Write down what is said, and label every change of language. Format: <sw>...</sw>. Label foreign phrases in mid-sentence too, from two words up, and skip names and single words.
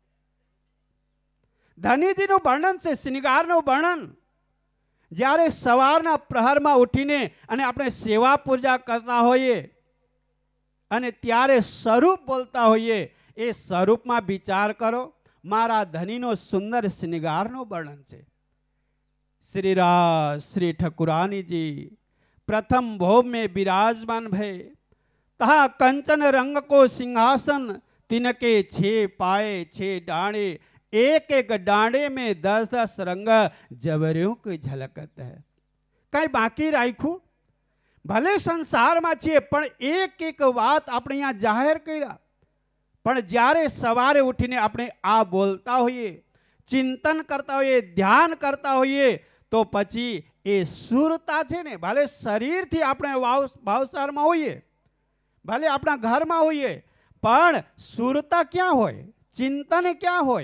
<gu>ધનીજીનું વર્ણન છે, શ્રૃંગારનું વર્ણન. જ્યારે સવારના પ્રહરમાં ઉઠીને અને આપણે સેવા પૂજા કરતા હોઈએ અને ત્યારે સ્વરૂપ બોલતા હોઈએ, એ સ્વરૂપમાં વિચાર કરો, મારા ધનીનો સુંદર શ્રૃંગારનું વર્ણન છે.</gu> <hi>श्री राज श्री ठकुरानी जी प्रथम भोग में विराजमान भय, तहा कंचन रंग को सिंहासन, तिनके 6 पाए 6 डांडे, एक एक डांडे में 10-10 रंग जवरियों की झलकत है.</hi> <gu>કઈ બાકી રાખ્યું? ભલે સંસારમાં છીએ પણ એક વાત આપણે અહીંયા જાહેર કર્યા. પણ જ્યારે સવારે ઉઠીને આપણે આ બોલતા હોઈએ, ચિંતન કરતા હોઈએ, ધ્યાન કરતા હોઈએ, તો પછી એ સુરતા છે ને, ભલે શરીરથી આપણે ભાવસારમાં હોઈએ, ભલે આપણા ઘરમાં હોઈએ, પણ સુરતા ક્યાં હોય, ચિંતન ક્યાં હોય?</gu>